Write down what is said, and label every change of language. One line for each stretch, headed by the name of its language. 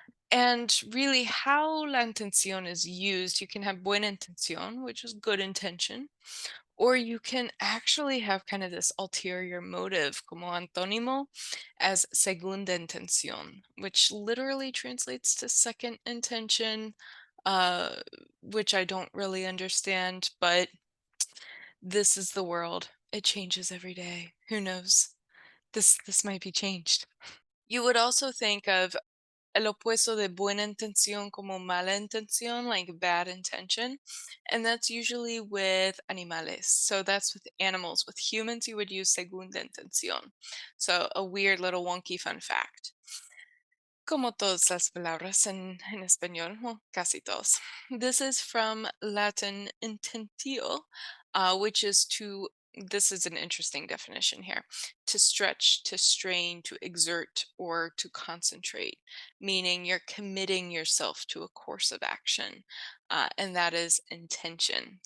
English: And really, how la intención is used, you can have buena intención, which is good intention, or you can actually have kind of this ulterior motive,
Spanish: como antónimo,
English: as segunda intención, which literally translates to second intention, uh, which I don't really understand, but this is the world. It changes every day. Who knows? This might be changed. You would also think of
Spanish: el opuesto de buena intención como mala intención,
English: like bad intention. And that's usually with animales. So that's with animals. With humans, you would use segunda intención. So a weird little wonky fun fact.
Spanish: Como todas las palabras en español, well, casi todos.
English: This is from Latin intentio, which is to, this is an interesting definition here, to stretch, to strain, to exert, or to concentrate, meaning you're committing yourself to a course of action, and that is intention.